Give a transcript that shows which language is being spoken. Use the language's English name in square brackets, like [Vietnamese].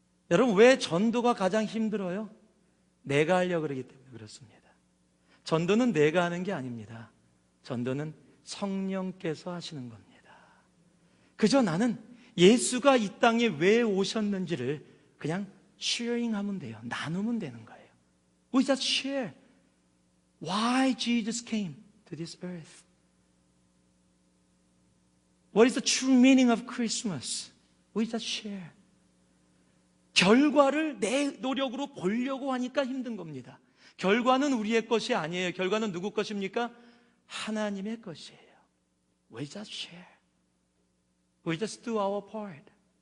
[Korean] 여러분, 왜 전도가 가장 힘들어요? 내가 하려고 그러기 때문에 그렇습니다. 전도는 내가 하는 게 아닙니다. 전도는 성령께서 하시는 겁니다. 그저 나는 예수가 이 땅에 왜 오셨는지를 그냥 sharing 하면 돼요. 나누면 되는 거예요. [English] We just share why Jesus came to this earth. What is the true meaning of Christmas? We just share. [Korean] 결과를 내 노력으로 보려고 하니까 힘든 겁니다. 결과는 우리의 것이 아니에요. 결과는 누구 것입니까? 하나님의 것이에요. [English] We just share. We just do our part.